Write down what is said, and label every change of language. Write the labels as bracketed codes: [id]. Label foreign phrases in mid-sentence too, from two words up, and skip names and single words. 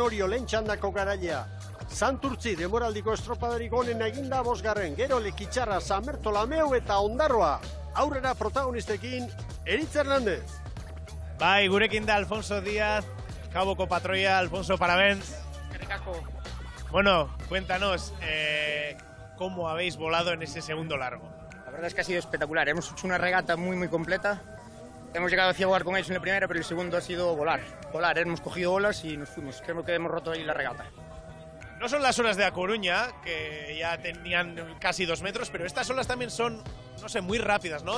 [eu] Orio lehen txandako garailea. Santurtzi demoraldiko estropadarik onena eginda 5. Gero Lekitxarra, Samertolameu eta Ondarroa. Aurrera protagonistekin, Eritz Hernández. Bai, gurekin da Alfonso Díaz, Kaboko patroia, Alfonso, parabéns. [es] Bueno, cuéntanos, ¿cómo habéis volado en ese segundo largo? La verdad es que ha sido espectacular. Hemos hecho una regata muy completa. Hemos llegado a jugar con ellos en la primera, pero el segundo ha sido volar. Hemos cogido olas y nos fuimos. Creo que hemos roto ahí la regata. No son las olas de A Coruña, que ya tenían casi 2 metros, pero estas olas también son, no sé, muy rápidas, ¿no?